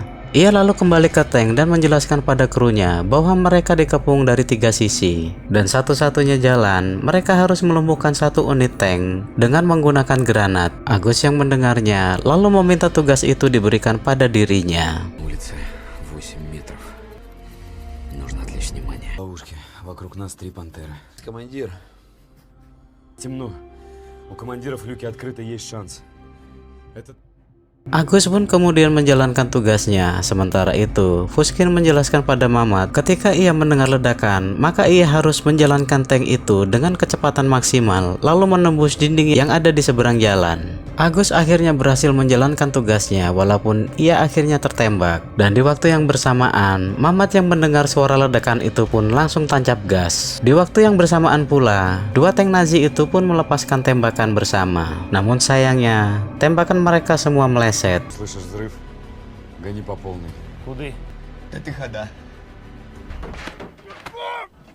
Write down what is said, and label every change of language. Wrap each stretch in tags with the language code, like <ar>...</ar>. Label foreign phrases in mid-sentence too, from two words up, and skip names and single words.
<id>Ia lalu kembali ke tank dan menjelaskan pada krunya bahwa mereka dikepung dari 3 sisi. Dan satu-satunya jalan, mereka harus melumpuhkan 1 unit tank dengan menggunakan granat. Agus yang mendengarnya lalu meminta tugas itu diberikan pada dirinya.</id> <ru>Улица 8 метров. Нужно отвлечь внимание. Ловушки. Вокруг нас 3 пантеры. Командир, Темно. У командиров люки открыты, есть шанс. Это...</ru> <id>Agus pun kemudian menjalankan tugasnya. Sementara itu, Fushkin menjelaskan pada Mamat ketika ia mendengar ledakan, maka ia harus menjalankan tank itu dengan kecepatan maksimal, lalu menembus dinding yang ada di seberang jalan. Agus akhirnya berhasil menjalankan tugasnya walaupun ia akhirnya tertembak. Dan di waktu yang bersamaan, Mamat yang mendengar suara ledakan itu pun langsung tancap gas. Di waktu yang bersamaan pula, 2 tank Nazi itu pun melepaskan tembakan bersama. Namun sayangnya, tembakan mereka semua meleset.</id> <ru>Слышишь взрыв? Гони по полной. куды? Это хода.</ru>